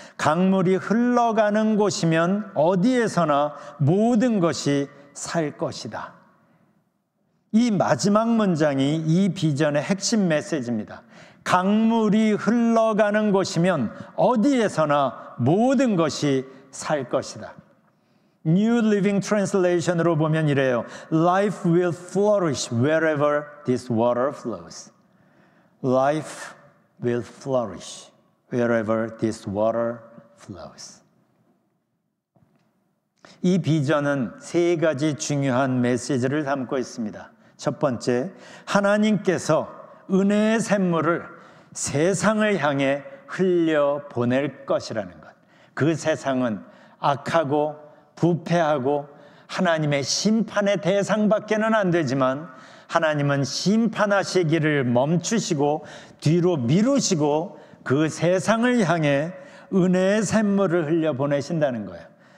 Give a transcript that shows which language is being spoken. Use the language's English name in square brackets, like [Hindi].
[Korean] 강물이 흘러가는 곳이면 어디에서나 모든 것이 살 것이다. 이 마지막 문장이 이 비전의 핵심 메시지입니다. 강물이 흘러가는 곳이면 어디에서나 모든 것이 살 것이다. New Living Translation으로 보면 이래요. [English] Life will flourish wherever this water flows. Life will flourish wherever this water flows. [Korean] 이 비전은 세 가지 중요한 메시지를 담고 있습니다. 첫 번째, 하나님께서 은혜의 샘물을 세상을 향해 흘려보낼 것이라는 것. 그 세상은 악하고 부패하고 하나님의 심판의 대상밖에는 안 되지만 하나님은 심판하시기를 멈추시고 뒤로 미루시고 그 세상을 향해 은혜의 샘물을 흘려보내신다는 거예요.